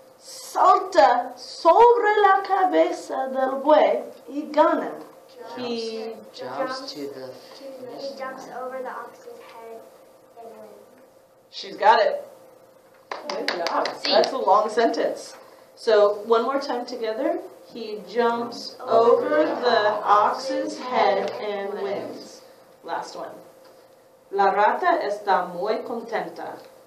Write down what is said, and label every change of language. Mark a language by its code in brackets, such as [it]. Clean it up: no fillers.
[es] Salta sobre la cabeza del buey y gana. [en] He Jumps to the He jumps over the ox's head and wins. She's got it. Good job. That's a long sentence. So one more time together. He jumps over the ox's head and wins. Last one. [es] La rata está muy contenta.